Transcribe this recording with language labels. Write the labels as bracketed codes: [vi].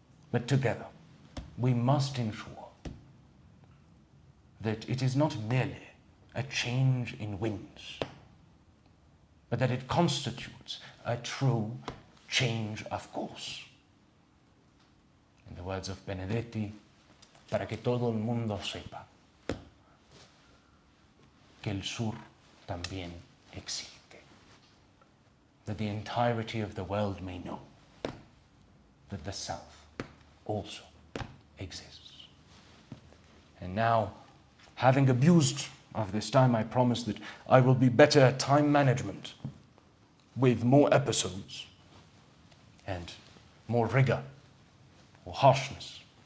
[en] But together, we must ensure that it is not merely a change in winds, but that it constitutes a true change of course. In the words of Benedetti, [es] para que todo el mundo sepa que el sur también existe. [en] That the entirety of the world may know that the South also exists. And now, having abused of this time, I promise that I will be better at time management with more episodes and more rigor or harshness